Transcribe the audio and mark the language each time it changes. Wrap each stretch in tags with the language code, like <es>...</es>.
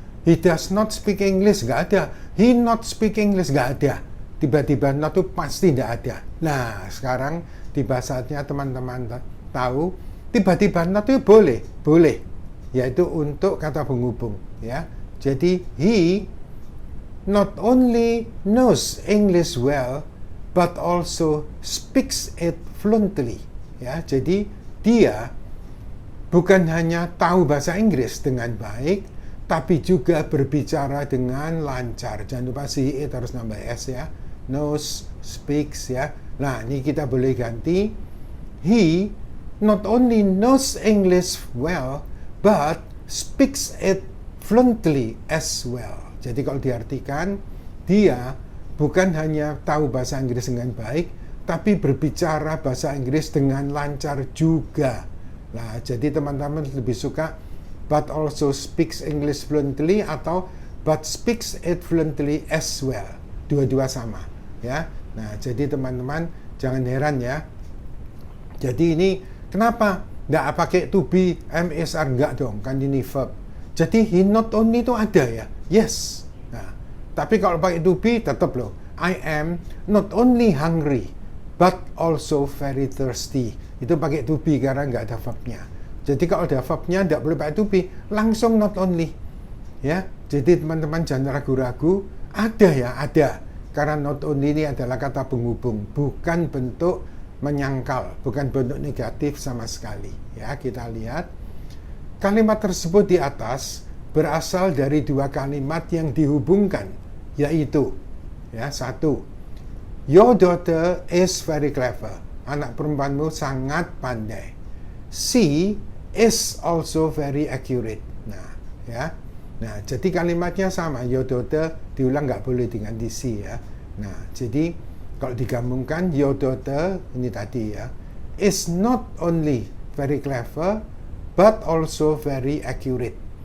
<en>He does not speak English,</en> <id>nggak ada.</id> <en>He not speak English,</en> <id>nggak ada. Tiba-tiba not itu pasti nggak ada. Nah, sekarang tiba saatnya teman-teman tahu, tiba-tiba not itu boleh, yaitu untuk kata penghubung, ya. Jadi</id> <en>he not only knows English well, but also speaks it fluently, ya.</en> <id>Jadi dia bukan hanya tahu bahasa Inggris dengan baik, tapi juga berbicara dengan lancar. Jangan lupa si it harus nambah s, ya.</id> <en>Knows, speaks,</en> <id>ya. Nah, ini kita boleh ganti.</id> <en>He not only knows English well, but speaks it fluently as well.</en> <id>Jadi kalau diartikan, dia bukan hanya tahu bahasa Inggris dengan baik, tapi berbicara bahasa Inggris dengan lancar juga. Nah, jadi teman-teman lebih suka</id> <en>but also speaks English fluently</en> <id>atau</id> <en>but speaks it fluently as well.</en> <id>Dua-dua sama, ya. Nah, jadi teman-teman jangan heran, ya. Jadi ini kenapa nggak pakai to be, am, is, are? Nggak dong, kan ini verb. Jadi</id> <en>he not only</en> <id>itu ada, ya.</id> <en>Yes.</en> <id>Nah, tapi kalau pakai to be tetap loh.</id> <en>I am not only hungry but also very thirsty.</en> <id>Itu pakai to be karena nggak ada verbnya. Jadi kalau ada verbnya tidak boleh pakai to be, langsung not only, ya. Jadi teman-teman jangan ragu-ragu, ada, ya, ada. Karena not only ini adalah kata penghubung, bukan bentuk menyangkal, bukan bentuk negatif sama sekali, ya. Kita lihat kalimat tersebut di atas berasal dari dua kalimat yang dihubungkan, yaitu, ya, 1.</id> <en>Your daughter is very clever.</en> <id>Anak perempuanmu sangat pandai.</id> <en>She is also very accurate. Nah, ya.</en> <id>Nah, jadi kalimatnya sama.</id> <en>Your daughter</en> <id>diulang, nggak boleh dengan she, ya. Nah, jadi kalau digabungkan,</id> <en>your daughter</en> <id>ini tadi, ya,</id> <en>is not only very clever but also very accurate.</en>